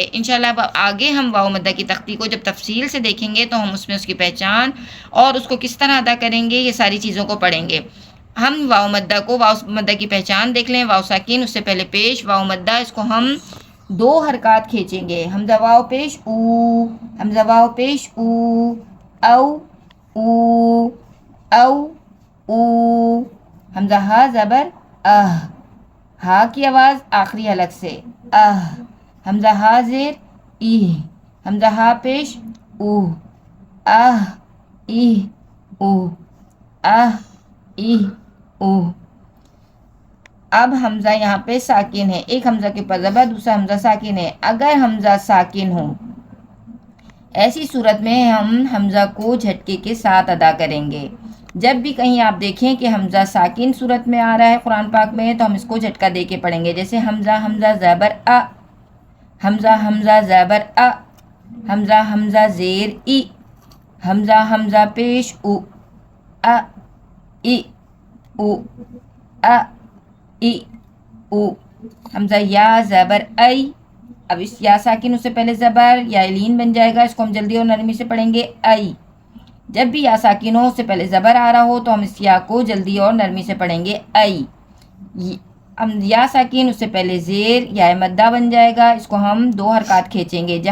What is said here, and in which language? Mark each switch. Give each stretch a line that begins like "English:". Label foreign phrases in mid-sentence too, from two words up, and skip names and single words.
Urdu: انشاءاللہ اب آگے ہم واو مدہ کی تختی کو جب تفصیل سے دیکھیں گے تو ہم اس میں اس کی پہچان اور اس کو کس طرح ادا کریں گے، یہ ساری چیزوں کو پڑھیں گے. ہم واو مدہ کی پہچان دیکھ لیں. واو ساکن، اس سے پہلے پیش، واو مدہ، اس کو ہم دو حرکات کھینچیں گے. حمزہ واو پیش او. حمزہ واو پیش او. او، او، او، او. حمزہ ہا زبر ہا کی آواز آخری حلق سے حمزہ ہا زیر ای. حمزہ ہا پیش او. ای، او. ای، او. اب حمزہ یہاں پہ ساکن ہے، ایک حمزہ کے اوپر زبر، دوسرا حمزہ ساکن ہے. اگر حمزہ ساکن ہو، ایسی صورت میں ہم حمزہ کو جھٹکے کے ساتھ ادا کریں گے. جب بھی کہیں آپ دیکھیں کہ حمزہ ساکن صورت میں آ رہا ہے قرآن پاک میں، تو ہم اس کو جھٹکا دے کے پڑھیں گے. جیسے حمزہ زبر ا. حمزہ زبر ا. حمزہ زیر ای. حمزہ پیش او. ای، او. ای، او. حمزہ یا زبر ای. اب اس یا ساکن، اس سے پہلے زبر یا لین بن جائے گا، اس کو ہم جلدی اور نرمی سے پڑھیں گے ای. جب بھی یا ساکن ہو، اس سے پہلے زبر آ رہا ہو، تو ہم اس یا کو جلدی اور نرمی سے پڑھیں گے ای. ہم یا ساکن، اس سے پہلے زیر یا مدہ بن جائے گا، اس کو ہم دو حرکات کھینچیں گے.